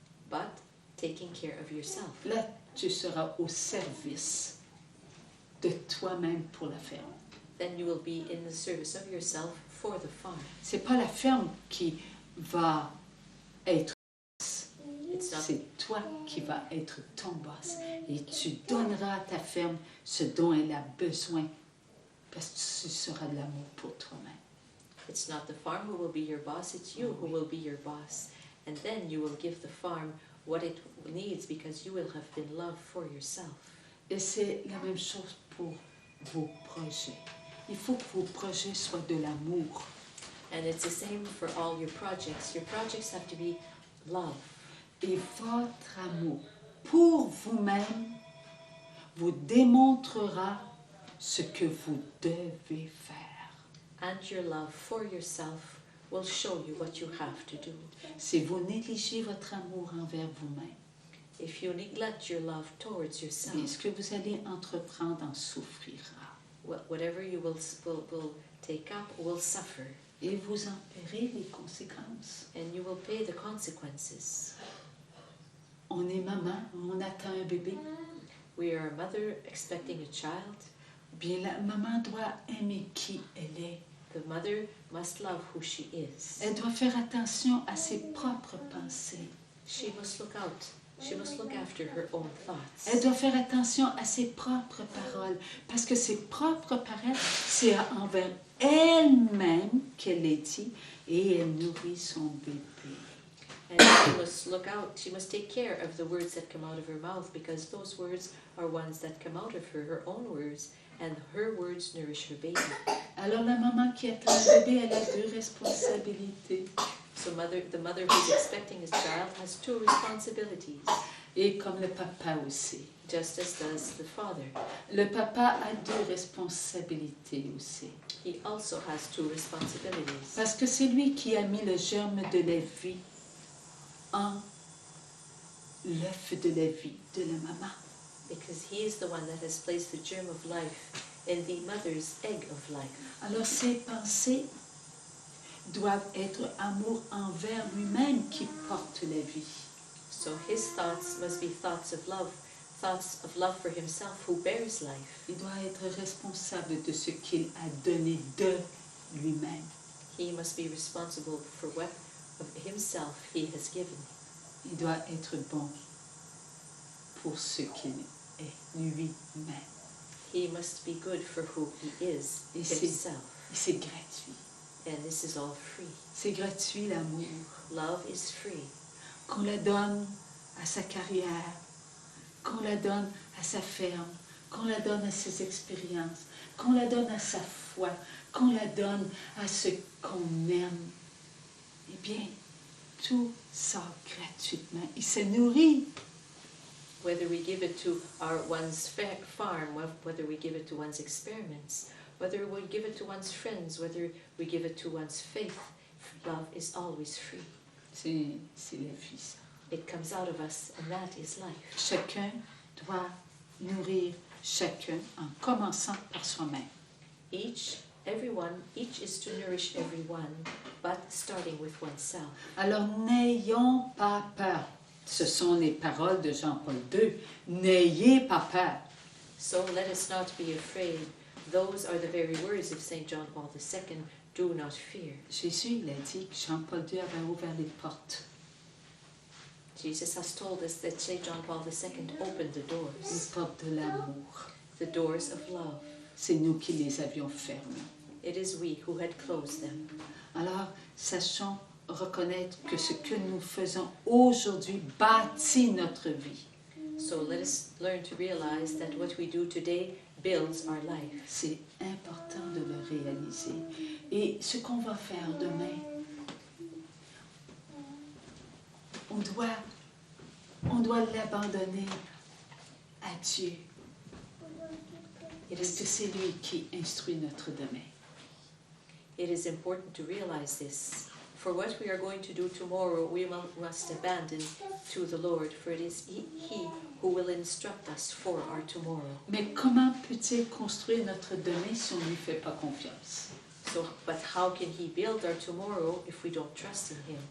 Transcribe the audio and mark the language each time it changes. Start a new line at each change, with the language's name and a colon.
English: but taking care of yourself.
French: Là, tu seras au service de toi-même pour la ferme.
English: Then you will be in the service of yourself for the farm.
French: C'est pas la ferme qui va être
English: It's not
French: c'est toi qui vas être ton boss. Et tu donneras à ta ferme ce dont elle a besoin parce que ce sera de l'amour pour toi-même.
English: It's not the farm who will be your boss, it's you who will be your boss. And then you will give the farm what it needs because you will have been loved for yourself.
French: Et c'est la même chose pour vos projets. Il faut que vos projets soient de l'amour.
English: And it's the same for all your projects. Your projects have to be love.
French: Et votre amour pour vous-même vous démontrera ce que vous devez faire.
English: And your love for yourself will show you what you have to do.
French: Si vous négligez votre amour envers vous-même,
English: If you neglect your love towards
French: bien,
English: yourself,
French: ce que vous allez entreprendre en souffrira.
English: whatever you will take up will suffer,
French: Et vous en paierez les conséquences.
English: and you will pay the consequences.
French: On est maman, on attend un bébé.
English: We are a mother expecting a child.
French: Bien, la maman doit aimer qui elle est.
English: The mother must love who she is.
French: Elle doit faire attention à ses propres pensées.
English: She must look out. She must look after her own thoughts.
French: Elle doit faire attention à ses propres paroles. Parce que ses propres paroles, c'est envers elle-même qu'elle les dit et elle nourrit son bébé.
English: And she must look out. She must take care of the words that come out of her mouth because those words are ones that come out of her own words, and her words nourish her baby.
French: Alors la maman qui attend un bébé, elle a deux responsabilités.
English: So the mother who's expecting a child has two responsibilities,
French: Et comme le papa aussi.
English: just as does the father.
French: Le papa a deux responsabilités aussi.
English: He also has two responsibilities
French: Parce que c'est lui qui a mis le germe de la vie en l'œuf de la vie de la maman.
English: because he is the one that has placed the germ of life in the mother's egg of life.
French: Alors ses pensées doivent être amour envers lui-même qui porte la vie.
English: So his thoughts must be thoughts of love for himself who bears life.
French: Il doit être responsable de ce qu'il a donné de lui-même.
English: He must be responsible for what of himself he has given.
French: Il doit être bon pour ce qu'il est lui-même.
English: He must be good for who he is
French: Et
English: himself.
French: c'est gratuit.
English: And this is all free.
French: C'est gratuit l'amour.
English: Love is free.
French: Qu'on la donne à sa carrière, qu'on la donne à sa ferme, qu'on la donne à ses expériences, qu'on la donne à sa foi, qu'on la donne à ce qu'on aime. Eh bien, tout ça gratuitement. Il se nourrit.
English: Whether we give it to one's farm, whether we give it to one's experiments, whether we give it to one's friends, whether we give it to one's faith, love is always free.
French: C'est la vie, ça.
English: It comes out of us, and that is life.
French: Chacun doit nourrir chacun en commençant par soi-même.
English: Each is to nourish everyone, but starting with oneself.
French: Alors n'ayons pas peur. Ce sont les paroles de Jean-Paul II. N'ayez pas peur.
English: So let us not be afraid. Those are the very words of St. John Paul II. Do not fear.
French: Jésus, il a dit que Jean-Paul II avait ouvert les portes.
English: Jesus has told us that St. John Paul II opened the
French: Les
English: doors,
French: portes de l'amour.
English: the doors of love.
French: C'est nous qui les avions fermées.
English: It is we who had closed them.
French: Alors, sachons reconnaître que ce que nous faisons aujourd'hui bâtit notre vie.
English: So let us learn to realize that what we do today builds our life.
French: C'est important de le réaliser. Et ce qu'on va faire demain, on doit l'abandonner à Dieu. Parce que c'est lui qui instruit notre demain.
English: It is important to realize this. For what we are going to do tomorrow, we must abandon to the Lord, for it is He who will instruct us for our tomorrow.
French: Mais comment peut-il construire notre demain si on ne lui fait pas confiance?
English: But how can He build our tomorrow if we don't trust in Him?